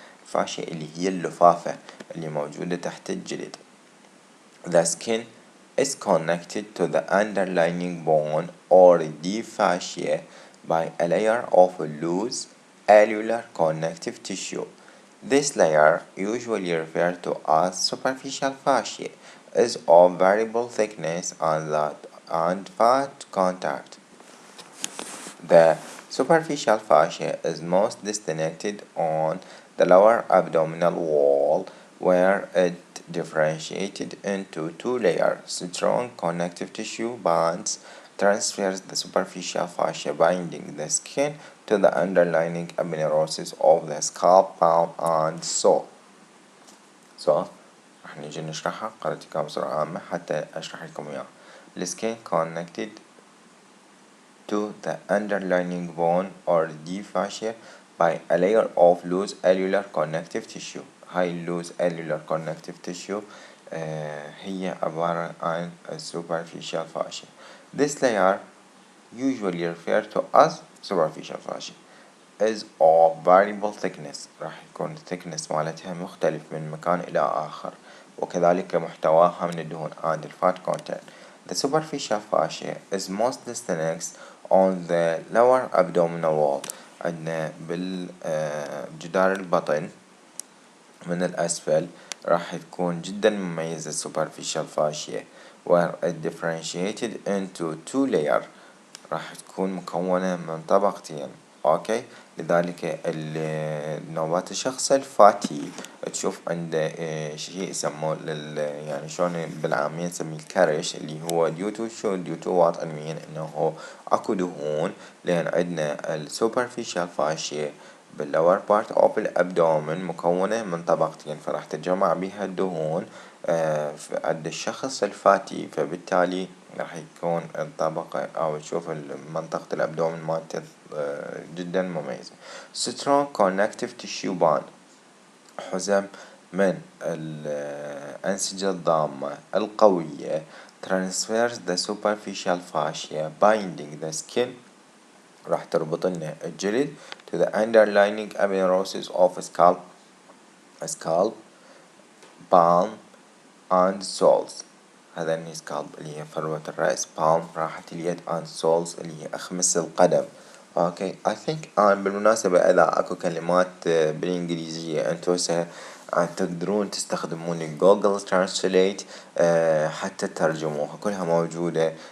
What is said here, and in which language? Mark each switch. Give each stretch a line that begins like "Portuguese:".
Arabic: الفاشية اللي هي اللفافة اللي موجودة تحت الجلد.
English: The skin is connected to the underlying bone or deep fascia by a layer of loose alveolar connective tissue. This layer, usually referred to as superficial fascia, is of variable thickness and fat contact. The superficial fascia is most distinct on the lower abdominal wall, where it differentiated into two layers. Strong connective tissue bands transfers the superficial fascia binding the skin to the underlying aponeurosis of the scalp, palm and sole.
Arabic: راح نيجي نشرحها قرأتها بسرعة عامة حتى أشرح لكم إياها.
English: The skin connected to the underlying bone or deep fascia by a layer of loose alveolar connective tissue.
Arabic: هاي اللوز
English: cellular connective tissue
Arabic: هي عبارة عن superficial fascia.
English: This layer usually referred to as superficial fascia is of variable thickness.
Arabic: راح يكون thickness مالتها مختلف من مكان إلى آخر، وكذلك محتواها من الدهون
English: and fat content. The superficial fascia is mostly thinner on the lower abdominal wall.
Arabic: عندنا بالجدار البطن من الأسفل راح تكون جدا مميزة
English: superficial fascia where it differentiated into two layers.
Arabic: راح تكون مكونة من طبقتين. اوكي، لذلك نوبات الشخص الفاتي تشوف عنده شيء يسموه يعني شلون بالعامية نسميه الكرش، اللي هو ديوتو شو ديوتو وات علميا انه اكو دهون، لان عندنا السوبرفيشال فاشيا باللور بارت اوف الابدومن مكونة من طبقتين، فراح تتجمع بها الدهون عند الشخص الفاتي، فبالتالي راح يكون الطبقة أو تشوف منطقة الأبدومن مالته جدا مميزة.
English: strong connective tissue bond
Arabic: حزم من الأنسجة الضامة القوية
English: transfers the superficial fascia binding the skin
Arabic: راح تربط لنا الجلد
English: to the underlying aponeurosis of scalp palm and soles.
Arabic: هذا اللي سكالب اللي هي فروة الرأس، بالم راحة اليد
English: and soles
Arabic: اللي هي أخمص القدم. اوكي
English: I think
Arabic: بالمناسبة إذا اكو كلمات بالإنجليزية انتو تقدرون تستخدمون جوجل ترانسليت حتى تترجموها، كلها موجودة.